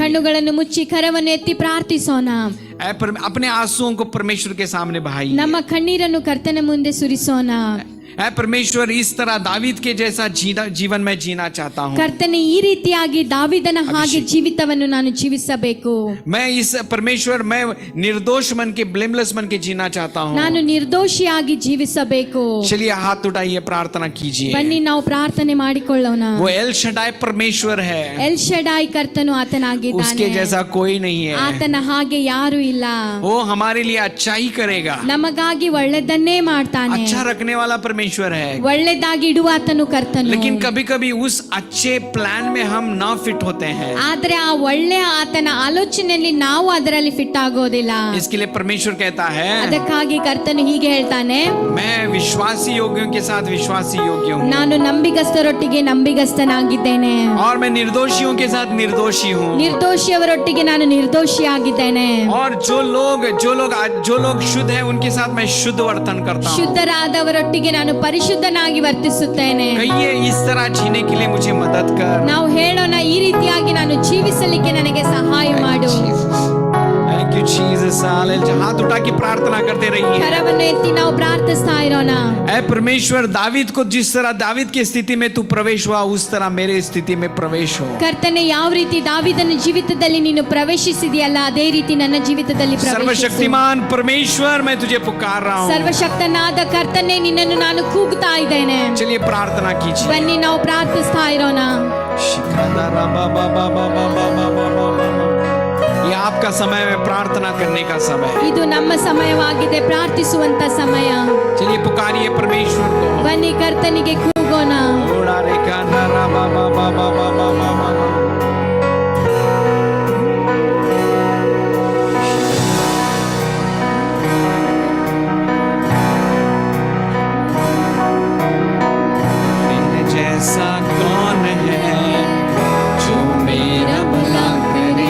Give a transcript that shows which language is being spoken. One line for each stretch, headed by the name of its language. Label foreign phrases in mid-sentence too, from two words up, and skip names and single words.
Kannada: ಕಣ್ಣುಗಳನ್ನು ಮುಚ್ಚಿ ಕರವನ್ನು ಎತ್ತಿ ಪ್ರಾರ್ಥಿಸೋಣ.
Hindi: अपने आंसुओं को परमेश्वर के सामने बहाइए.
Kannada: ನಮ್ಮ ಕಣ್ಣೀರನ್ನು ಕರ್ತನ ಮುಂದೆ ಸುರಿಸೋಣ.
Hindi: ऐ परमेश्वर, इस तरह दावीद के जैसा जीवन में जीना चाहता हूँ.
Kannada: ಕರ್ತನೆ, ಈ ರೀತಿಯಾಗಿ ದಾವೀದನ ಹಾಗೆ ಜೀವಿತವನ್ನು ನಾನು ಜೀವಿಸಬೇಕು.
Hindi: मैं इस परमेश्वर मैं निर्दोष मन के ब्लेमलेस मन के जीना चाहता हूँ.
Kannada: ನಾನು ನಿರ್ದೋಷಿಯಾಗಿ ಜೀವಿಸಬೇಕು.
Hindi: चलिए हाथ उठाइए, प्रार्थना कीजिए.
Kannada: ಬನ್ನಿ ನಾವು ಪ್ರಾರ್ಥನೆ ಮಾಡಿಕೊಳ್ಳೋಣ.
Hindi: वो एल शडाई परमेश्वर है.
Kannada: ಎಲ್ ಶಡಾಯ್ ಕರ್ತನು ಆತನಾಗಿದ್ದಾನೆ.
Hindi: उसके जैसा कोई नहीं है.
Kannada: ಆತನ ಹಾಗೆ ಯಾರು ಇಲ್ಲ.
Hindi: वो हमारे लिए अच्छा ही करेगा.
Kannada: ನಮಗಾಗಿ ಒಳ್ಳೆದನ್ನೇ ಮಾಡ್ತಾನೆ.
Hindi: अच्छा रखने वाला परमेश्वर है.
Kannada: ಒಳ್ಳೆದಾಗಿ ಇಡುವ ಆತನು ಕರ್ತನು.
Hindi: लेकिन कभी कभी उस अच्छे प्लान में हम ना फिट होते हैं.
Kannada: ಆದ್ರೆ ಆ ಒಳ್ಳೆಯ ಆತನ ಆಲೋಚನೆಯಲ್ಲಿ ನಾವು ಅದರಲ್ಲಿ ಫಿಟ್ ಆಗೋದಿಲ್ಲ.
Hindi: इसके लिए परमेश्वर कहता है,
Kannada: ಅದಕ್ಕಾಗಿ ಕರ್ತನು ಹೀಗೆ ಹೇಳ್ತಾನೆ,
Hindi: मैं विश्वासी योग्यों के साथ विश्वासी योग्य हूँ.
Kannada: ನಾನು ನಂಬಿಗಸ್ತರೊಟ್ಟಿಗೆ ನಂಬಿಗಸ್ತನಾಗಿದ್ದೇನೆ.
Hindi: और मैं निर्दोषियों के साथ निर्दोषी हूँ.
Kannada: ನಿರ್ದೋಷಿಯವರೊಟ್ಟಿಗೆ ನಾನು ನಿರ್ದೋಷಿಯಾಗಿದ್ದೇನೆ.
Hindi: और जो लोग शुद्ध है उनके साथ मैं शुद्ध वर्तन करता हूँ.
Kannada: ಶುದ್ಧರಾದವರೊಟ್ಟಿಗೆ ನಾನು ಪರಿಶುದ್ಧನಾಗಿ ವರ್ತಿಸುತ್ತೇನೆ.
Hindi: कहिए, इस तरह जीने के लिए मुझे मदद कर.
Kannada: ನಾವು ಹೇಳೋಣ, ಈ ರೀತಿಯಾಗಿ ನಾನು ಜೀವಿಸಲಿಕ್ಕೆ ನನಗೆ ಸಹಾಯ ಮಾಡು.
English: Thank you Jesus.
Hindi: हालेलुया. हाथ उठा के प्रार्थना करते रहिए.
Kannada: ಕರವನ್ನು ಎತ್ತಿ ನಾವು ಪ್ರಾರ್ಥಿಸ್ತಾ ಇರೋಣ.
Hindi: ऐ परमेश्वर, दावीद को जिस तरह दावीद की स्थिति में तू प्रवेश हुआ, उस तरह मेरे स्थिति में प्रवेश हो.
Kannada: ಕರ್ತನೆ, ಯಾವ ರೀತಿ ದಾವೀದನ ಜೀವಿತದಲ್ಲಿ ನೀನು ಪ್ರವೇಶಿಸಿದೆಯಲ್ಲ ಅದೇ ರೀತಿ ನನ್ನ ಜೀವಿತದಲ್ಲಿ ಪ್ರವೇಶಿಸು.
Hindi: सर्वशक्तिमान परमेश्वर, मैं तुझे पुकार रहा हूँ.
Kannada: ಸರ್ವಶಕ್ತನಾದ ಕರ್ತನೆ, ನಿನ್ನನ್ನು ನಾನು ಕೂಗ್ತಾ ಇದ್ದೇನೆ.
Hindi: चलिए प्रार्थना कीजिए.
Kannada: ಬನ್ನಿ ನಾವು ಪ್ರಾರ್ಥಿಸ್ತಾ ಇರೋಣ.
Hindi: ये आपका समय है प्रार्थना करने का समय.
Kannada: ಇದು ನಮ್ಮ ಸಮಯವಾಗಿದೆ, ಪ್ರಾರ್ಥಿಸುವಂತ ಸಮಯ.
Hindi: चलिए पुकारिए परमेश्वर को.
Kannada: ಬನ್ನಿ ಕರ್ತನಿಗೆ ಕೂಗೋಣ.
Hindi: मेरे जैसा कौन है जो मेरा भला करे.